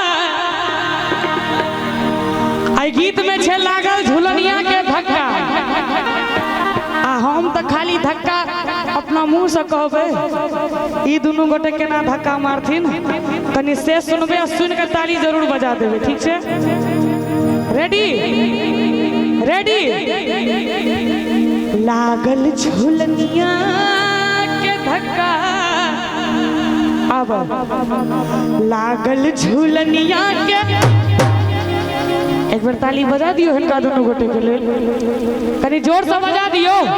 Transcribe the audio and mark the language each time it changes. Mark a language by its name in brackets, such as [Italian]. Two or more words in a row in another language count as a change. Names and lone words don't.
[Maithili] आई गीत में छै लागल झुलनिया के धक्का आ हम तो खाली धक्का अपना मुंह से कहबे ई दुनू गोटे केना धक्का मारथिन कनी से सुनबे आ सुन के ताली जरूर बजा देबे। ठीक छै [English] ready ready. [Maithili] लागल झुलनिया के धक्का अब लागल झुलनिया के एक बार ताली बजा दियो हिनका दोनों गोटे के लिए कनी जोर से बजा दियो।